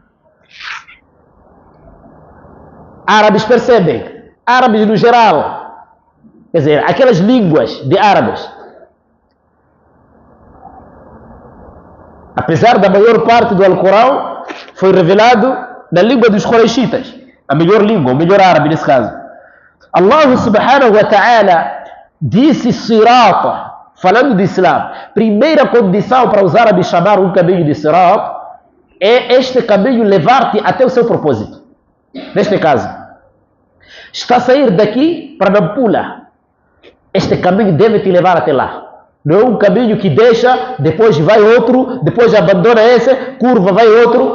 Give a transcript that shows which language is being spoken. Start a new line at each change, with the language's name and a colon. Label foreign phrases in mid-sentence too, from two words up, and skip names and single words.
Portuguese: Árabes percebem. Árabes no geral. Quer dizer, aquelas línguas de árabes. Apesar da maior parte do Alcorão, foi revelado na língua dos Quraishitas. A melhor língua, o melhor árabe nesse caso. Allah
Arabic: سبحانه وتعالى
Portuguese: disse Sirat, falando de Islam. Primeira condição para os árabes chamar um caminho de Sirat é este caminho levar-te até o seu propósito. Neste caso, está a sair daqui para Nampula. Este caminho deve te levar até lá. Não é um caminho que deixa, depois vai outro, depois abandona esse, curva, vai outro.